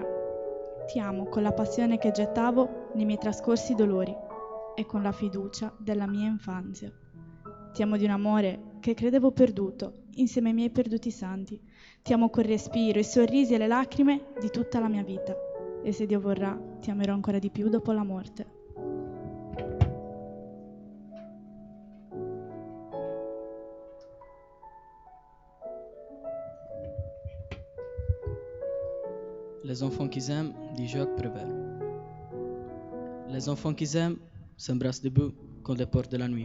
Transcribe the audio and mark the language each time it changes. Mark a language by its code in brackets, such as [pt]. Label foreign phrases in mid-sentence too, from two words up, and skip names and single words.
[it] Ti amo con la passione che gettavo nei miei trascorsi dolori e con la fiducia della mia infanzia. Ti amo di un amore che credevo perduto, insieme ai miei perduti santi. Ti amo col respiro, i sorrisi e le lacrime di tutta la mia vita. E se Dio vorrà, ti amerò ancora di più dopo la morte. [fr] Les enfants qu'ils aiment, dit Jacques Prévert. Les enfants qu'ils aiment s'embrassent debout contre les portes de la nuit.